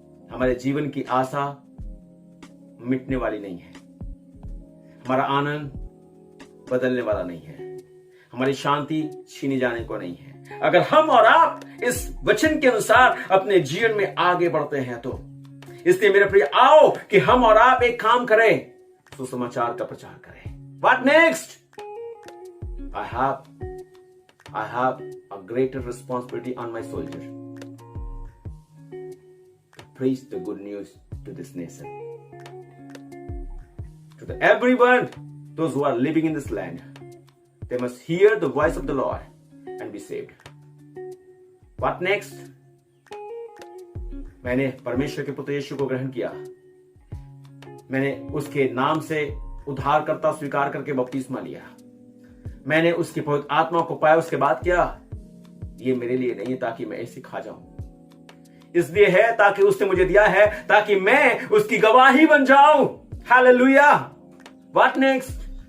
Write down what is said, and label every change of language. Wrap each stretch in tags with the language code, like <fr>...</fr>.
<hi>हमारे जीवन की आशा मिटने वाली नहीं है, हमारा आनंद बदलने वाला नहीं है, हमारी शांति छीनी जाने को नहीं है। अगर हम और आप इस वचन के अनुसार अपने जीवन में आगे बढ़ते हैं तो। इसलिए मेरे प्रिय, आओ कि हम और आप एक काम करें, सुसमाचार का प्रचार करें।</hi> <en>What next? I have a greater responsibility on my soldier to preach the good news to this nation, to everyone, those who are living in this land. They must hear the voice of the Lord and be saved. What next?</en> <hi>मैंने परमेश्वर के पुत्र यीशु को ग्रहण किया, मैंने उसके नाम से उद्धारकर्ता स्वीकार करके बपतिस्मा लिया, मैंने उसकी पवित्र आत्मा को पाया। उसके बाद क्या? ये मेरे लिए नहीं है ताकि मैं ऐसे खा जाऊं, इसलिए है ताकि उसने मुझे दिया है ताकि मैं उसकी गवाही बन जाऊं। हालेलुया।</hi> <en>What next?</en>